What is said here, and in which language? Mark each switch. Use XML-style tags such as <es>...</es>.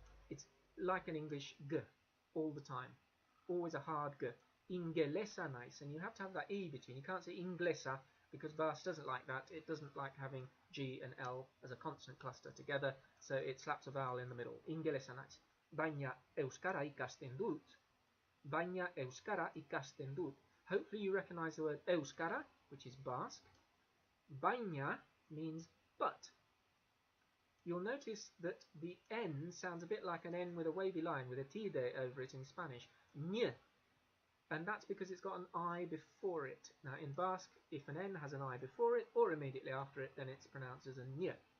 <en>It's like an English G all the time. Always a hard G.</en> <eu>Ingelesa nice,</eu> <en>and you have to have that E between. You can't say Inglesa because Basque doesn't like that. It doesn't like having G and L as a consonant cluster together, so it slaps a vowel in the middle.</en> <eu>Ingelesa nice. Baina euskara ikasten dut. Baina euskara ikasten dut.</eu> <en>Hopefully you recognize the word euskara, which is Basque. Baina means but. You'll notice that the N sounds a bit like an N with a wavy line with a tilde over it in Spanish. Ny. And that's because it's got an I before it. Now in Basque, if an N has an I before it or immediately after it, then it's pronounced as a ny.</en>